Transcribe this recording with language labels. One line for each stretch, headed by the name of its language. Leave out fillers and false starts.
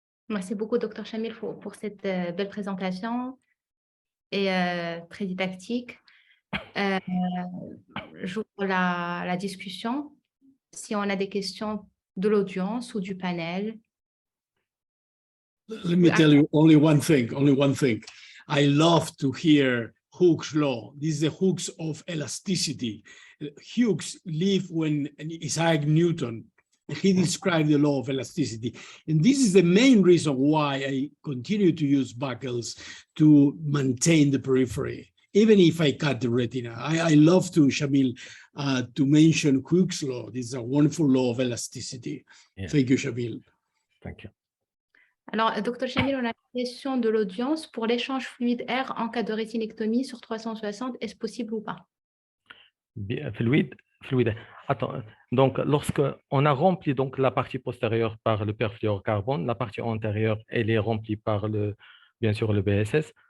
French: Merci beaucoup, Dr Shamil, pour cette belle présentation et très didactique. J'ouvre la discussion. Si on a des questions de l'audience ou du panel.
English: Let me tell you only one thing. I love to hear Hooke's law. This is the Hooke's of elasticity. Hooke's lived when Isaac Newton, he described the law of elasticity. And this is the main reason why I continue to use buckles to maintain the periphery, even if I cut the retina. I love to, Shamil, to mention Hooke's law. This is a wonderful law of elasticity. Yeah. Thank you, Shamil. Thank you.
French: Alors, Dr Shamil, on a une question de l'audience. Pour l'échange fluide-air en cas de rétinectomie sur 360, est-ce possible ou pas? Fluide. Attends, donc lorsque on a rempli donc la partie postérieure par le perfluorocarbone, la partie antérieure elle est remplie par bien sûr le BSS.